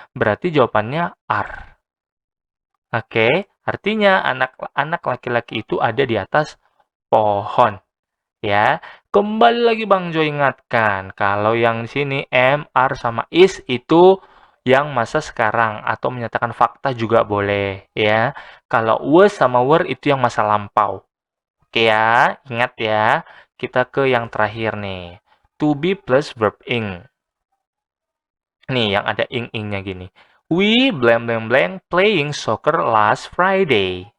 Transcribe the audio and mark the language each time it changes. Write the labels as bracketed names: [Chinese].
[Indonesian] Berarti jawabannya are. Oke, artinya anak-anak laki-laki itu ada di atas pohon. Ya, kembali lagi Bang Jo ingatkan, kalau yang di sini am, are, sama is itu yang masa sekarang atau menyatakan fakta juga boleh. Ya, kalau was sama were itu yang masa lampau. Oke ya, ingat ya. Kita ke yang terakhir nih. To be plus verb ing. Nih, yang ada ing-ingnya gini. [English] We blank blank blank playing soccer last Friday.